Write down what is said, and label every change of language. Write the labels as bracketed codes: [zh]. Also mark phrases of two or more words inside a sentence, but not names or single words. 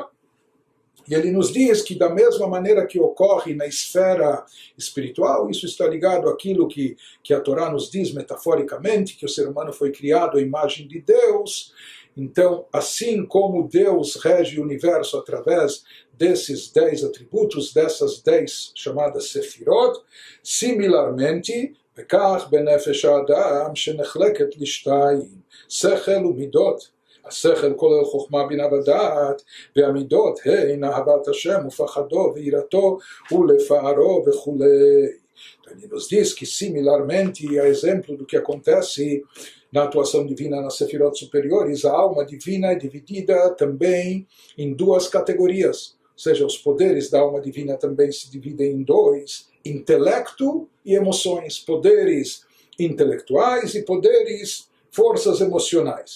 [pt] E ele nos diz que da mesma maneira que ocorre na esfera espiritual, isso está ligado àquilo que a Torá nos diz metaforicamente, que o ser humano foi criado à imagem de Deus. Então, assim como Deus rege o universo através desses 10 atributos, dessas 10 chamadas Sefirot, similarmente, [he] וכך בנפש האדם שנחלקת לשתיים, שכל ומידות. השכל כולל חוכמה בינה ודעת, והמידות הן אהבת השם ופחדו ויראתו ולפארו וכו'. [pt] Então ele nos diz que similarmente, a exemplo do que acontece na atuação divina nas sefirot superiores, a alma divina é dividida também em duas categorias. Ou seja, os poderes da alma divina também se dividem em dois: intelecto e emoções, poderes intelectuais e poderes, forças emocionais.